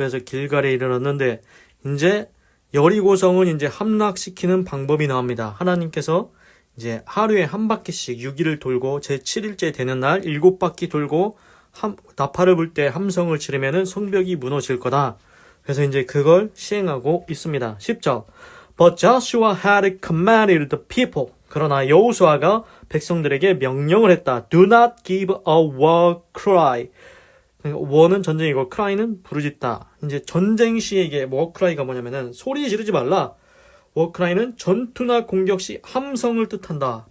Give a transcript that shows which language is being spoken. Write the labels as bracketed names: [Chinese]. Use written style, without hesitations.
[Korean] 그래서 길갈에 이르렀는데 이제 여리고성은 이제 함락시키는 방법이 나옵니다. 하나님께서 이제 하루에 한 바퀴씩 6일을 돌고 제7일째 되는 날 7바퀴 돌고 나팔을 불 때 함성을 치르면은 성벽이 무너질 거다. 그래서 이제 그걸 시행하고 있습니다. 10절. [English] But Joshua had commanded the people. [Korean] 그러나 여호수아가 백성들에게 명령을 했다. [English] Do not give a war cry. [Korean] war는 전쟁이고 cry는 부르짖다. 이제 전쟁 시에 이게 war cry가 뭐냐면은 소리 지르지 말라. war cry는 전투나 공격 시 함성을 뜻한다.